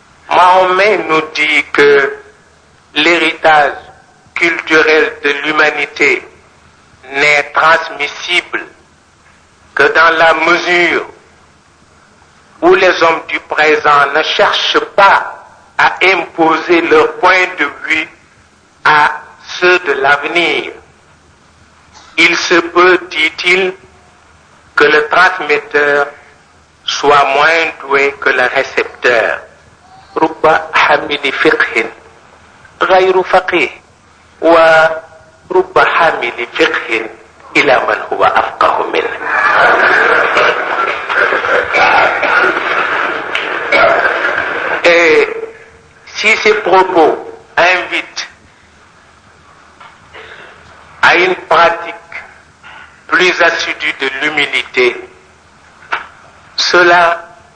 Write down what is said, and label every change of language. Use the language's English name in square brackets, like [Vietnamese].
[French] Mahomet nous dit que l'héritage culturel de l'humanité n'est transmissible que dans la mesure où les hommes du présent ne cherchent pas à imposer leur point de vue à ceux de l'avenir. Il se peut, dit-il, que le transmetteur soit moins doué que le récepteur. [Arabic] رب حامل فقه غير فقيه ورب حامل فقه إلى من هو أفقه منه. [French] Et si ces propos invitent à une pratique plus assidue de l'humilité, cela